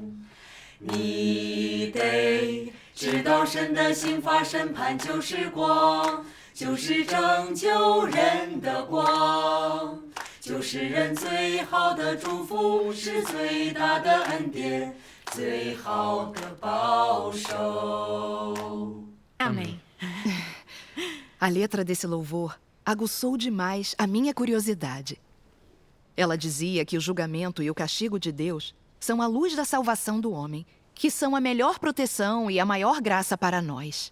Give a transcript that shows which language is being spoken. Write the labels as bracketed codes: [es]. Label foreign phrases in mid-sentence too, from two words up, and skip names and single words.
[zh] 你得知道神的刑罚审判就是光，就是拯救人的光，就是人最好的祝福，是最大的恩典，最好的保守。 [pt] Amém. A letra desse louvor aguçou demais a minha curiosidade. Ela dizia que o julgamento e o castigo de Deus são a luz da salvação do homem, que são a melhor proteção e a maior graça para nós.